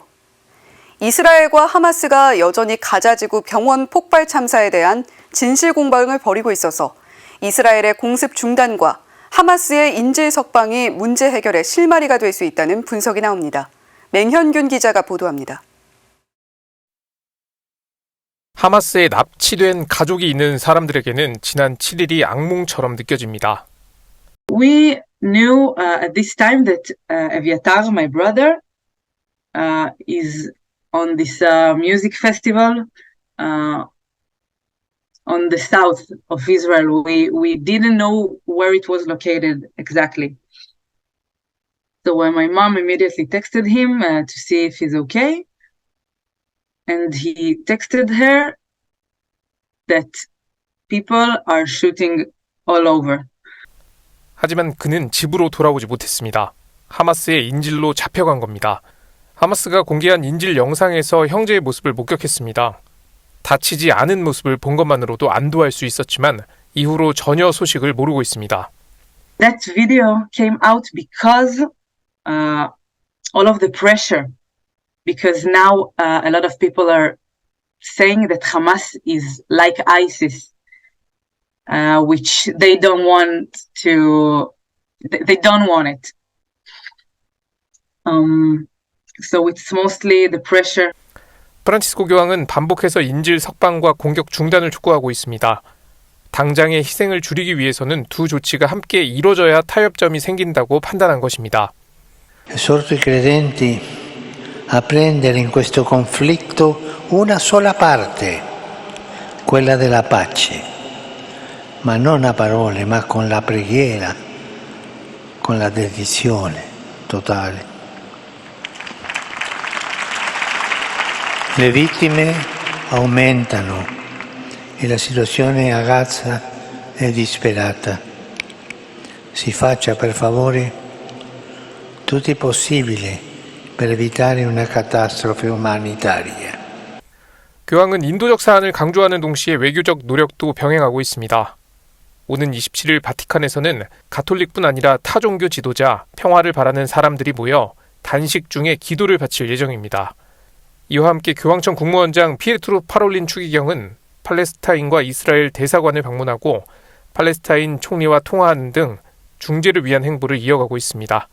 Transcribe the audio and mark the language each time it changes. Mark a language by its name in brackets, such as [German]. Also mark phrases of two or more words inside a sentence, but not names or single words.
[Korean] 이스라엘과 하마스가 여전히 가자 지구 병원 폭발 참사에 대한 진실 공방을 벌이고 있어서 이스라엘의 공습 중단과 하마스의 인질 석방이 문제 해결의 실마리가 될 수 있다는 분석이 나옵니다. 맹현균 기자가 보도합니다. 하마스에 납치된 가족이 있는 사람들에게는 지난 7일이 악몽처럼 느껴집니다. [English] We knew at this time that Eviatar, my brother, is on this music festival on the south of Israel. We didn't know where it was located exactly. So when my mom immediately texted him to see if he's okay, and he texted her that people are shooting all over. [Korean] 하지만 그는 집으로 돌아오지 못했습니다. 하마스의 인질로 잡혀간 겁니다. 하마스가 공개한 인질 영상에서 형제의 모습을 목격했습니다. 다치지 않은 모습을 본 것만으로도 안도할 수 있었지만 이후로 전혀 소식을 모르고 있습니다. [English] That video came out because all of the pressure, because now a lot of people are saying that Hamas is like ISIS, which they don't want it. So it's mostly the pressure. [Korean] 프란치스코 교황은 반복해서 인질 석방과 공격 중단을 촉구하고 있습니다. 당장의 희생을 줄이기 위해서는 두 조치가 함께 이뤄져야 타협점이 생긴다고 판단한 것입니다. [Italian] Esorto i credenti a prendere in questo conflitto una sola parte, quella della pace, ma non a parole, ma con la preghiera, con la dedizione totale. Le vittime aumentano e la situazione a Gaza è disperata. Si faccia per favore tutto il possibile per evitare una catastrofe umanitaria. [Korean] 교황은 인도적 사안을 강조하는 동시에 외교적 노력도 병행하고 있습니다. 오는 27일 바티칸에서는 가톨릭뿐 아니라 타 종교 지도자, 평화를 바라는 사람들이 모여 단식 중에 기도를 바칠 예정입니다. 이와 함께 교황청 국무원장 피에트로 파롤린 추기경은 팔레스타인과 이스라엘 대사관을 방문하고 팔레스타인 총리와 통화하는 등 중재를 위한 행보를 이어가고 있습니다.